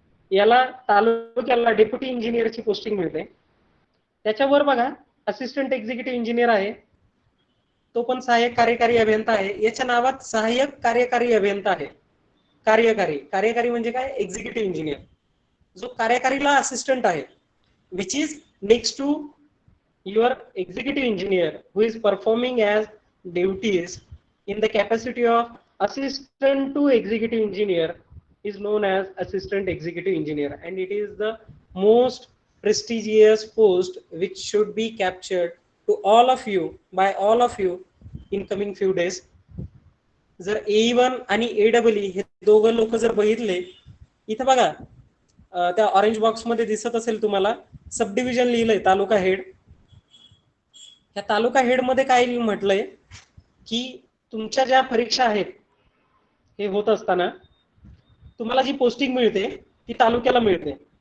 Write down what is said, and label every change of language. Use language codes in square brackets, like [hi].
[mr] याला तालुक्याला deputy इंजिनियरची posting मिळते. त्याच्यावर बघा असिस्टंट एक्झिक्युटिव्ह इंजिनियर आहे, तो पण सहाय्यक कार्यकारी अभियंता आहे. याच्या नावात सहाय्यक कार्यकारी अभियंता आहे. कार्यकारी म्हणजे काय, एक्झिक्युटिव्ह इंजिनियर. जो कार्यकारीला असिस्टंट आहे, [en] Which is next to your executive engineer who is performing as duties in the capacity of assistant to executive engineer is known as assistant executive engineer, and it is the most prestigious post which should be captured to all of you by all of you in coming few days. [mr] जर A1 आणि AEE हे दोघं लोक जर बघितले, इथं बघा त्या ऑरेंज बॉक्स मध्ये दिसत असेल तुम्हाला सब डिव्हिजन लिहिलंय तालुका हेड. या तालुका हेड मध्ये काय म्हटलंय की तुमच्या ज्या परीक्षा आहेत हे होत असताना तुम्हाला जी पोस्टिंग मिळते ती तालुक्याला मिळते.